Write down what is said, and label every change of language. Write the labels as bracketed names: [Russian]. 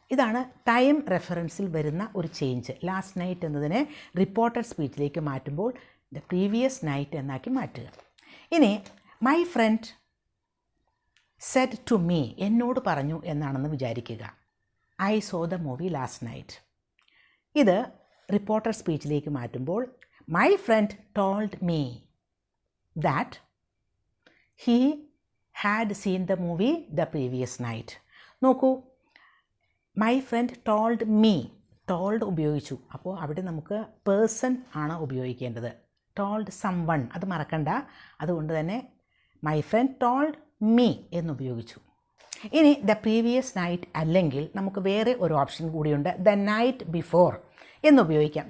[Malayalam] ഇതാണ് ടൈം റെഫറൻസിൽ വരുന്ന ഒരു ചേഞ്ച്. ലാസ്റ്റ് നൈറ്റ് എന്നതിനെ റിപ്പോർട്ടഡ് സ്പീച്ചിലേക്ക് മാറ്റുമ്പോൾ ദ പ്രീവിയസ് നൈറ്റ് എന്നാക്കി മാറ്റുക. ഇനി [English] my friend said to me, [Malayalam] എന്നോട് പറഞ്ഞു എന്നാണെന്ന് വിചാരിക്കുക. [English] I saw the movie last night. [Malayalam] ഇത് റിപ്പോർട്ടഡ് സ്പീച്ചിലേക്ക് മാറ്റുമ്പോൾ [English] My friend told me that he had seen the movie the previous night. [Malayalam] നോക്കൂ, [English] my friend told me, [Malayalam] told ഉപയോഗിച്ചു. അപ്പോൾ അവിടെ നമുക്ക് പേഴ്സൺ ആണ് ഉപയോഗിക്കേണ്ടത്. ടോൾഡ് സംവൺ അത് മറക്കണ്ട. അതുകൊണ്ട് തന്നെ [English] my friend told me [Malayalam] എന്നുപയോഗിച്ചു. ഇനി ദ പ്രീവിയസ് നൈറ്റ് അല്ലെങ്കിൽ നമുക്ക് വേറെ ഒരു ഓപ്ഷൻ കൂടിയുണ്ട്, ദ നൈറ്റ് ബിഫോർ എന്നുപയോഗിക്കാം.